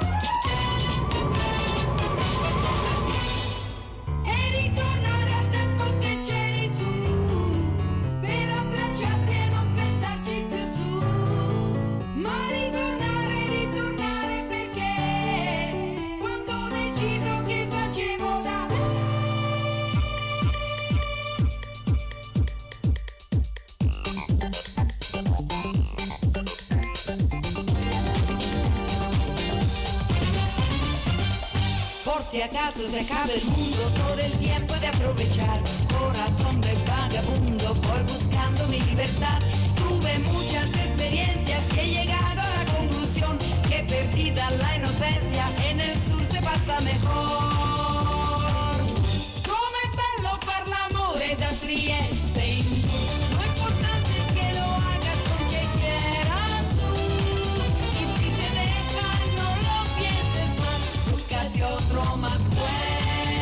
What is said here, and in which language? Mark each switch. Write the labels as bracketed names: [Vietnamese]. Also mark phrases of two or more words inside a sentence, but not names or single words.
[Italian] E ritornare al tempo che c'eri tu, per abbracciarti e non pensarci più su, ma ritornare perché quando ho deciso che facevo da me. [Spanish] Si acaso se acaba el mundo, todo el tiempo de aprovechar. Corazón de vagabundo, voy buscando mi libertad. Tuve muchas experiencias y he llegado a la conclusión que perdida la inocencia, en el sur se pasa mejor. [Italian] Com'è bello far l'amore da Trieste. [Spanish] Lo importante es que lo hagas porque quieras tú. Y si te dejan, no lo pienses más, búscate otro más bueno.